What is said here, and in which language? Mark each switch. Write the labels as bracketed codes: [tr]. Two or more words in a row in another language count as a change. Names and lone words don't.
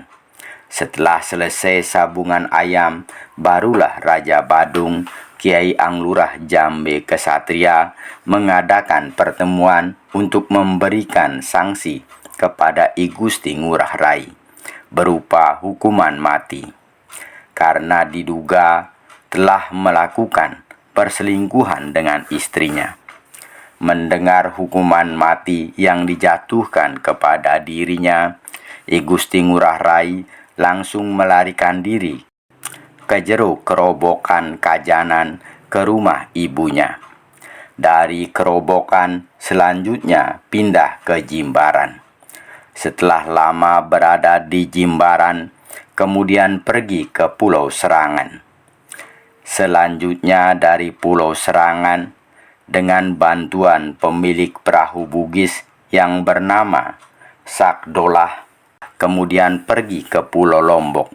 [id] Setelah selesai sabungan ayam, barulah Raja Badung, Kiai Anglurah Jambe Kesatria mengadakan pertemuan untuk memberikan sanksi kepada I Gusti Ngurah Rai berupa hukuman mati, karena diduga telah melakukan perselingkuhan dengan istrinya. Mendengar hukuman mati yang dijatuhkan kepada dirinya, I Gusti Ngurah Rai langsung melarikan diri ke jero kerobokan Kajanan ke rumah ibunya. Dari kerobokan selanjutnya pindah ke Jimbaran. Setelah lama berada di Jimbaran, kemudian pergi ke Pulau Serangan. Selanjutnya dari Pulau Serangan, dengan bantuan pemilik perahu Bugis yang bernama Sakdolah, kemudian pergi ke Pulau Lombok.